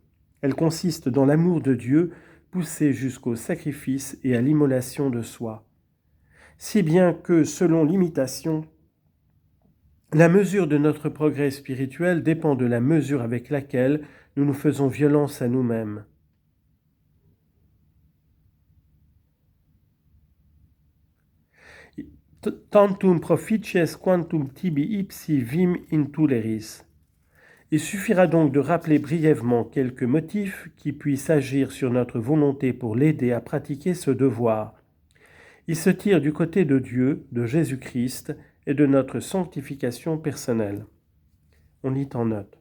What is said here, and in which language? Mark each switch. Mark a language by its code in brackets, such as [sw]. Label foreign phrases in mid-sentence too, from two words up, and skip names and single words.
[fr] Elle consiste dans l'amour de Dieu poussé jusqu'au sacrifice et à l'immolation de soi. Si bien que, selon l'imitation, la mesure de notre progrès spirituel dépend de la mesure avec laquelle nous nous faisons violence à nous-mêmes. [la] Tantum proficies quantum tibi ipsi vim intuleris. [fr] Il suffira donc de rappeler brièvement quelques motifs qui puissent agir sur notre volonté pour l'aider à pratiquer ce devoir. Il se tire du côté de Dieu, de Jésus-Christ et de notre sanctification personnelle. On lit en note.